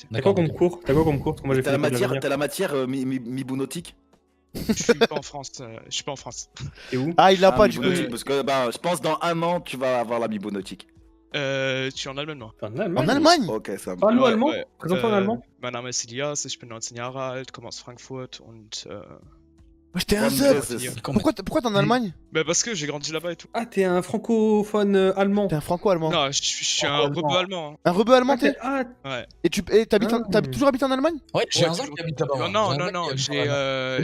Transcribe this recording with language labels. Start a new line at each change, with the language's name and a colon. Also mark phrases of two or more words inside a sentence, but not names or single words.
French: T'as quoi comme cours? T'as quoi comme cours? Parce que moi j'ai T'as fait la l'école matière, d'ingénieur. mibunautique. Je suis pas en France, je suis pas en France. Et où? Ah il l'a pas du coup. mibunautique, parce que bah, je pense dans 1 an tu vas avoir la mibunautique. Je suis en Allemagne, moi. En Allemagne? En Allemagne? Ok, ça me Parle-nous Ouais, allemand. ouais. Présente-toi en allemand.
German: Mein Name ist Elias, ich bin 19 Jahre alt, komme aus Frankfurt und
French: Wesh t'es un Ouais, sub. Pourquoi t'es en Allemagne? bah parce que j'ai grandi là-bas et tout. Ah, t'es un francophone allemand. T'es un franco-allemand. Non, je suis un rebeu allemand. Un rebeu allemand t'es? Ah, Ouais. Et t'as toujours habité en Allemagne? Ouais, j'ai un toujours. zin qui habite là-bas. Non, moi. non, J'ai un non, zin qui j'ai habite là-bas.